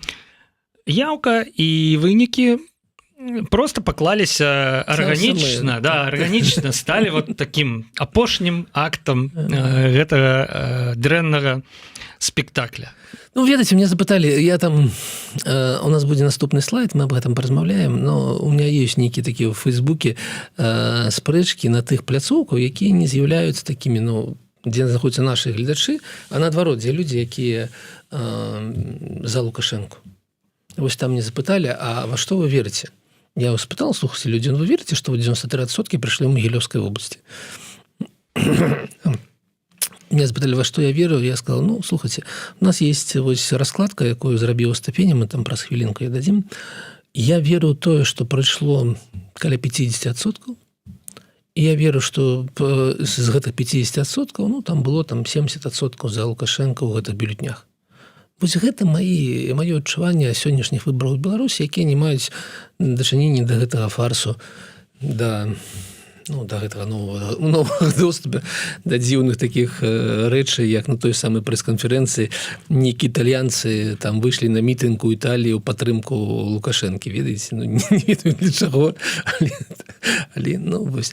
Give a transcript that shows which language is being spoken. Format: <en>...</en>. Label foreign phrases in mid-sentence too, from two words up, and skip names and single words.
<be>Яўка і вынікі просто паклаліся арганічна, арганічна сталі вот таким апошнім актам гэтага дрэннага спектакля. Ведаеце, мне запыталі, у нас будзе наступны слайд, мы</be> <ru>об этом</ru> <be>паразмаўляем,</be> <ru>но у меня</ru> <be>ёсць нейкі такія ў Фейсбуке спрэчкі на тых пляцоўках, якія не з'яўляюцца такімі, дзе знаходзяцца нашы гледачы, а наадварот, дзе людзі, якія за Лукашэнку. Вось там мне запыталі, а во што вы верыце? Я вас спытал, слухайте,</be> <ru>люди, вы верите, что 93% пришли в Могилевской области? Меня запытали, во что я верю, я сказал,</ru> <be>слухайте,</be> <ru>у нас есть раскладка,</ru> <be>якую зрабіў Стапеня, мы там праз хвілінку я дадзім.</be> <ru>Я верю</ru> <be>в тое, что прыйшло каля 50%, і</be> <ru>я верю, что</ru> <be>з гэтых 50%, там было 70% за Лукашенко ў гэтых бюлетнях. Вось гэта маё адчуванне сённяшніх выбараў у Беларусі, якія не маюць дачынення да гэтага фарсу, да гэтага новага доступа, да дзіўных такіх рэчай, як на той самай прэс-канферэнцыі нейкія італьянцы там выйшлі на мітынг у Італіі ў падтрымку Лукашэнкі, ведаеце, не ведаю для чаго, але вось.</be>